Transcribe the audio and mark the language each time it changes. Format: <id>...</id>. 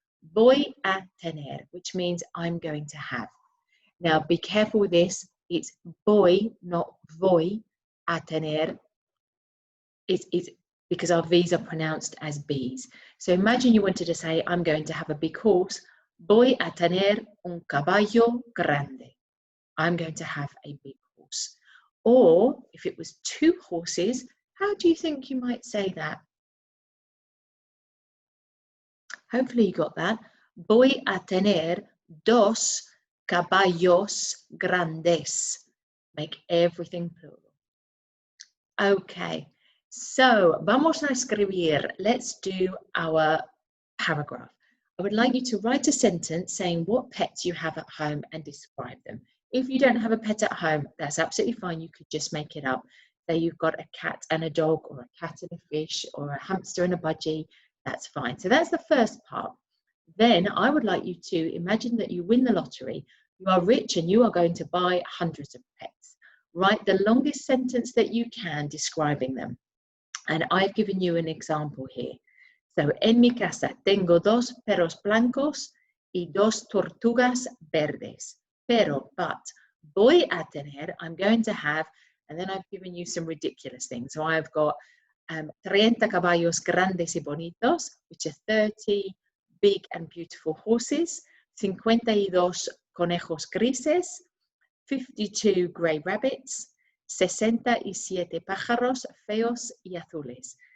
<es>Voy a tener,</es> <en>which means I'm going to have. Now be careful with this. It's voy, not</en> <es>voy a tener.</es> <en>It's because our V's are pronounced as B's. So imagine you wanted to say, I'm going to have a big horse.</en> <es>Voy a tener un caballo grande.</es> <en>I'm going to have a big horse. Or if it was two horses, how do you think you might say that? Hopefully you got that.</en> <es>Voy a tener dos caballos grandes.</es> <en>Make everything plural. Okay. So,</en> <es>vamos a escribir.</es> <en>Let's do our paragraph. I would like you to write a sentence saying what pets you have at home and describe them. If you don't have a pet at home, that's absolutely fine. You could just make it up. Say you've got a cat and a dog, or a cat and a fish, or a hamster and a budgie. That's fine. So that's the first part. Then I would like you to imagine that you win the lottery. You are rich and you are going to buy hundreds of pets. Write the longest sentence that you can describing them. And I've given you an example here. So,</en> <es>en mi casa tengo dos perros blancos y dos tortugas verdes. Pero,</es> <en>but,</en> <es>voy a tener,</es> <en>I'm going to have, and then I've given you some ridiculous things. So I've got 30</en> <es>caballos grandes y bonitos,</es> <en>which are 30 big and beautiful horses, 52</en> <es>conejos grises,</es> <en>52 grey rabbits, 67</en> <es>pájaros feos y azules.</es>